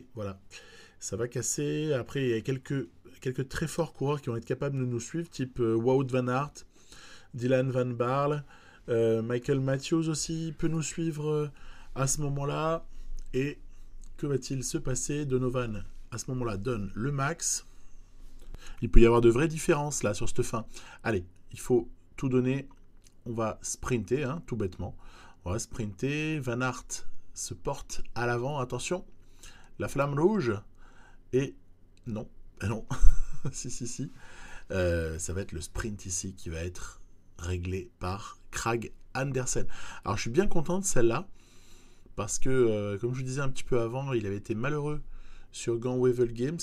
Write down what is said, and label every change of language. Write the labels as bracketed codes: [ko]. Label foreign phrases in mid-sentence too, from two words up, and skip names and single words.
[fr] Voilà, ça va casser. Après, il y a quelques très forts coureurs qui vont être capables de nous suivre, type Wout van Aert, Dylan Van Baarle, Michael Matthews aussi peut nous suivre à ce moment-là. Et que va-t-il se passer ? Donovan, à ce moment-là, donne le max. Il peut y avoir de vraies différences là sur cette fin. Allez, il faut tout donner. On va sprinter, tout bêtement. On va sprinter. Van Aert se porte à l'avant. Attention, la flamme rouge. Et non, si. Ça va être le sprint ici qui va être réglé par Krag Andersen. Alors je suis bien content de celle-là, parce que, comme je vous disais un petit peu avant, il avait été malheureux sur Gant-Wevelgem.